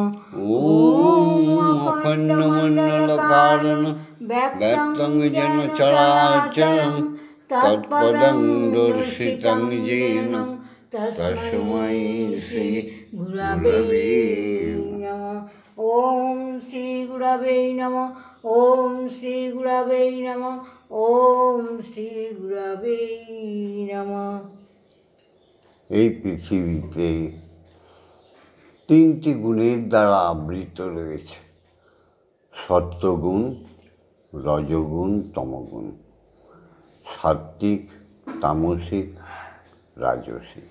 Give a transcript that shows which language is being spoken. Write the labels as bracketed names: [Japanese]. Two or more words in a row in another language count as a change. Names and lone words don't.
[Sanskrit] ओम अखण्डमण्डलकारणं व्याप्तं येन चराचरं तत्पदं दर्शितं येन तस्मै श्री गुरवे नमः। ओम श्री गुरवे नमः। ओम श्री गुरवे नमः। ओम श्री गुरवे नमः। [Bangla] এই পৃথিবীতে তিনটি গুণের দ্বারা আবৃত রয়েছে: সত্যগুণ, রজগুণ, তমগুণ। সাত্ত্বিক, তামসিক রাজসিক।